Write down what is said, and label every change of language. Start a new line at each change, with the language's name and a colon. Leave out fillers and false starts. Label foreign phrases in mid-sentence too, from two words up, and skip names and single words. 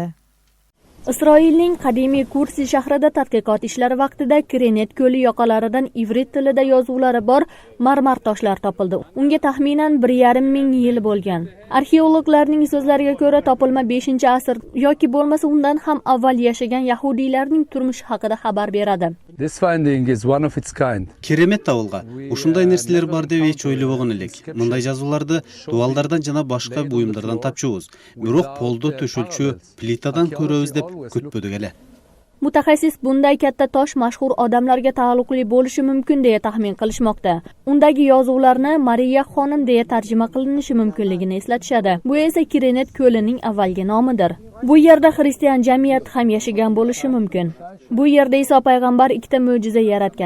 Uzbek: Isroilning qadimiy Kursi shahrida tadqiqot ishlari vaqtida Kirenet ko'li yoqalaridan ivrit tilida yozuvlari bor marmar toshlar topildi. Unga taxminan 1,5 ming yil bo'lgan. Arxeologlarning so'zlariga ko'ra, topilma 5-asr yoki bo'lmasa undan ham avval yashagan yahudiylarning turmushi haqida xabar beradi.
English: This finding is one of its kind.
Kyrgyz: Керемет табылга. Ушундай нерселер бар деп эч ойлобогон элек. Мындай жазууларды дуалдардан жана башка буюмдардан тапчубуз. Бирок полдо төшөлчү плитадан көрөбүз деп күтпөдүк эле.
Uzbek: Mutaxassis bunday katta tosh mashhur odamlarga taalluqli bo'lishi mumkin deya taxmin qilishmoqda. Undagi yozuvlarni Mariya xonim deya tarjima qilinishi mumkinligini eslatishadi. Bu esa Kirenet ko'lining avvalgi nomidir. Bu yerda xristian jamiyati ham yashagan bo'lishi mumkin. Bu yerda Iso payg'ambar ikkita mo'jiza yaratgan.